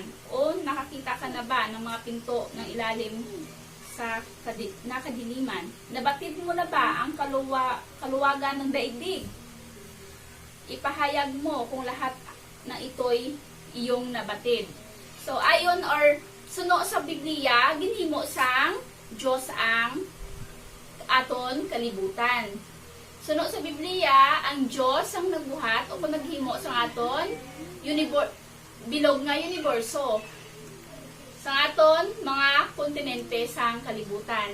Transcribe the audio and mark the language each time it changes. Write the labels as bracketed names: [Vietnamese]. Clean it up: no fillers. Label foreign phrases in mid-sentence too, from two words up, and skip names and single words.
[Filipino] O nakakita ka na ba ng mga pinto ng ilalim sa nakadiliman? Nabatid mo na ba ang kaluwagan ng daigdig? Ipahayag mo kung lahat na ito'y iyong nabatid. [Hiligaynon] So, ayon or suno sa Biblia, ginhimo sang Diyos ang aton kalibutan. Suno sa Biblia, ang Diyos ang nagbuhat o naghimo sa aton bilog nga universo. Sa aton mga kontinente sang kalibutan.